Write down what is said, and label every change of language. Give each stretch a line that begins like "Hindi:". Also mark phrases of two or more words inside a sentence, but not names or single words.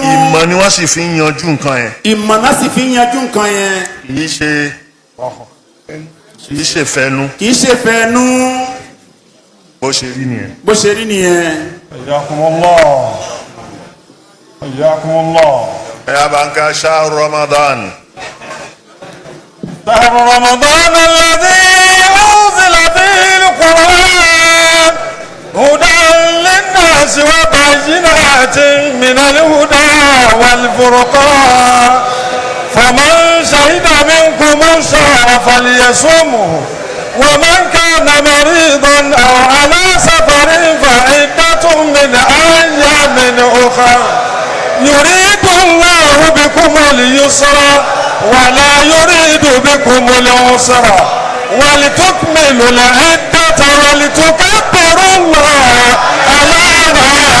Yoruba: ìmọ̀ ni wọ́n sì fi ń yanjú nǹkan yẹn. ìmọ̀ náà sì fi ń yanjú nǹkan yẹn. kì í ṣe fẹnu. kì í ṣe fẹnu. bó ṣe rí nìyẹn. bó ṣe rí nìyẹn.
Arabic: حياكم الله. حياكم الله. يا بنك شهر رمضان شهر رمضان الذي أنزل فيه القرآن هدى للناس وبينات من الهدى والفرقان فمن شهد منكم الشهر فليصمه ومن كان مريضا أو على سفر فعدة من أيام أخرى يريد الله بكم اليسر ولا يريد بكم العسر ولتكملوا العدة ولتكبروا الله على ما